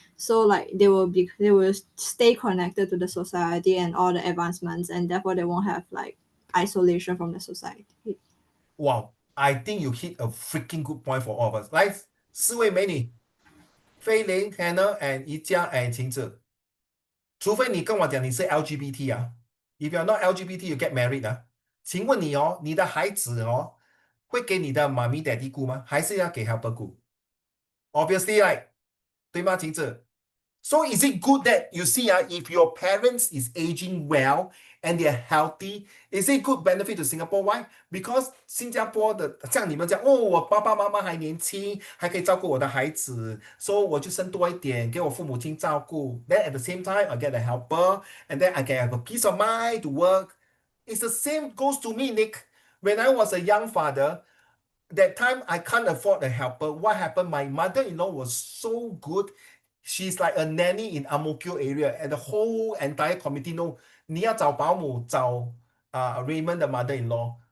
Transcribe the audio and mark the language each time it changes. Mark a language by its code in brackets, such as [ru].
[en] So like they will stay connected to the society and all the advancements, and therefore they won't have like isolation from the society. Wow, I think you hit a freaking good point for all of us. [zh] 来，四位美女，菲林、Hannah and 宜家 and 晴子，除非你跟我讲你是 LGBT 啊， [en] if you're not LGBT, you get married [zh] 啊。请问你哦，你的孩子哦，会给你的妈咪 daddy 顾吗？还是要给 helper 顾？ [en] Obviously, right， [zh] 对吗，晴子？ [en] So is it good that you see if your parents is aging well and they're healthy, is it good benefit to Singapore? Why? [zh] Because 新加坡的像你们讲哦，我爸爸妈妈还年轻，还可以照顾我的孩子，所以我就生多一点，给我父母亲照顾。 [en] Then at the same time, I get a helper, and then I can have a peace of mind to work. It's the same goes to me, Nick. When I was a young father, that time I can't afford a helper. What happened? My mother-in-law was so good. She's like a nanny in Ang Mo Kio area, and the whole entire committee know [zh] 你要找保姆找 [en] Raymond the mother-in-law.